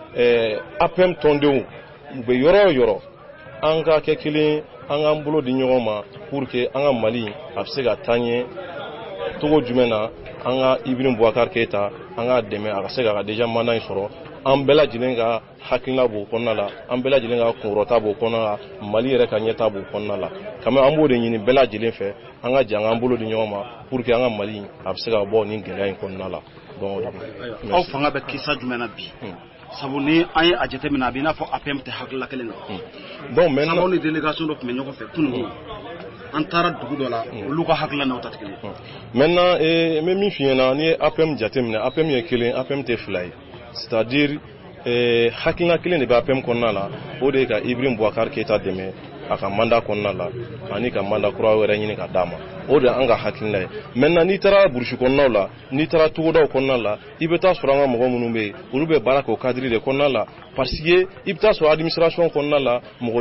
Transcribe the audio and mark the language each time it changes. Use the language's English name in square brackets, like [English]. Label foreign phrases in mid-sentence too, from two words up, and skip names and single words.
[Bambara] APM tɔndenw u bɛ yɔrɔ o yɔrɔ an ka kɛ kelen an k'an bolo di ɲɔgɔn ma [French] pour que [Bambara] an ka Mali a bɛ se ka taa ɲɛ togo jumɛn na an ka Ibrahim Boubacar Keita an ka dɛmɛ a ka se ka déjà mandat in sɔrɔ an bɛɛ lajɛlen ka hakilina b'o kɔnɔna la an bɛɛ lajɛlen ka kunkɔrɔta b'o kɔnɔna la Mali yɛrɛ ka ɲɛta b'o kɔnɔna la [French] quand même [Bambara] an b'o de ɲini bɛɛ lajɛlen fɛ an ka jɛ an k'an bolo di ɲɔgɔn ma [French] pour que [Bambara] an ka Mali a bɛ se ka bɔ nin gɛlɛya in kɔnɔna la donc aw fanga bɛ kisa jumɛn na bi sabu ni an ye a jateminɛ a bɛ i n'a fɔ APM tɛ hakilila kelen na [French] donc maintenant [Bambara] sabu ni délégation dɔ tun bɛ ɲɔgɔn fɛ kunungo an taara dugu dɔ la olu ka hakilina n'aw ta tɛ kelen ye. Maintenant n bɛ min f'i ɲɛna n'i ye APM jateminɛ APM ye kelen APM tɛ fila ye [French] c'est-à-dire [Bambara] hakilina kelen de bɛ APM kɔnɔna la o de ye ka Ibrahim Boubacar Keita dɛmɛ a ka mandat kɔnɔna la ani ka mandat kura wɛrɛ ɲini ka d'a ma o de an ka hakilina ye. Maintenant n'i taara burusi kɔnɔnaw la n'i taara togodaw kɔnɔna la i bɛ taa sɔrɔ an ka mɔgɔ minnu bɛ yen olu bɛ baara kɛ o cadre de kɔnɔna la [French] parce que [Bambara] i bɛ taa sɔrɔ administration kɔnɔna la mɔgɔ